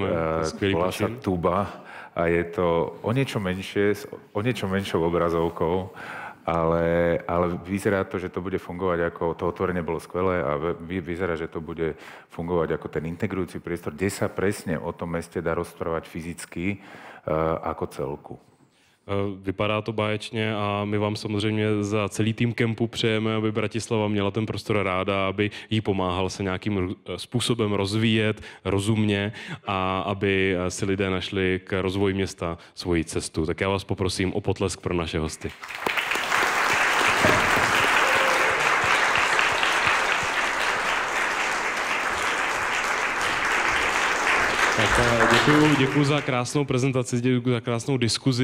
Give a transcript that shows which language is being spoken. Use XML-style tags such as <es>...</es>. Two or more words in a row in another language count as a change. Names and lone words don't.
<sk>Volá sa Tuba a je to o niečo menšou obrazovkou, ale vyzerá to, že to bude fungovať ako, to otvorenie bolo skvelé a vyzerá, že to bude fungovať ako ten integrujúci priestor, kde sa presne o tom meste dá rozprávať fyzicky ako celku.</sk> <cs>Vypadá to báječně a my vám samozřejmě za celý tým kempu přejeme, aby Bratislava měla ten prostor ráda, aby jí pomáhal se nějakým způsobem rozvíjet rozumně a aby si lidé našli k rozvoji města svoji cestu. Tak já vás poprosím o potlesk pro naše hosty. Tak děkuju za krásnou prezentaci, děkuju za krásnou diskuzi.</cs>